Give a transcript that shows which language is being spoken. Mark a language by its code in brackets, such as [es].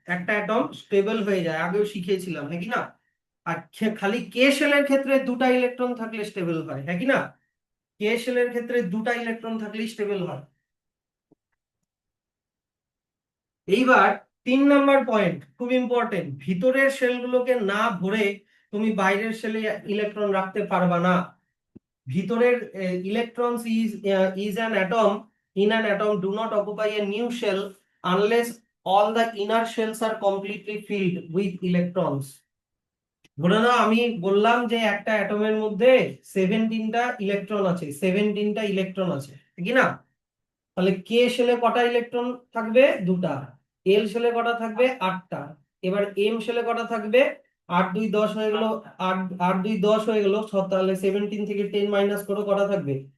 [bn] একটা atom stable হয়ে যায়, আগেও শিখিয়েছিলাম, হ্যাঁ কি না? আর খালি কে শেলের ক্ষেত্রে 2টা ইলেকট্রন থাকলে স্টেবল হয়, হ্যাঁ কি না? কে শেলের ক্ষেত্রে 2টা ইলেকট্রন থাকলেই স্টেবল হয়। এইবার 3 নাম্বার পয়েন্ট খুব ইম্পর্টেন্ট, ভিতরের শেলগুলোকে না ভরে তুমি বাইরের শেলে ইলেকট্রন রাখতে পারবা না। ভিতরের [en] electrons is an atom in an atom do not occupy a new shell unless all the inner shells are completely filled with electrons। [bn] ধরে নাও আমি বললাম যে একটা অ্যাটমের মধ্যে 17টা ইলেকট্রন আছে, 17টা ইলেকট্রন আছে, ঠিক না? তাহলে কে শেলে কটা ইলেকট্রন থাকবে? 2টা। এল শেলে কটা থাকবে? 8টা। এবার এম শেলে কটা থাকবে? 8 2 10 হয়ে গেল, 8 8 2 10 হয়ে গেল, তাহলে 17 থেকে 10 মাইনাস করো, কটা থাকবে?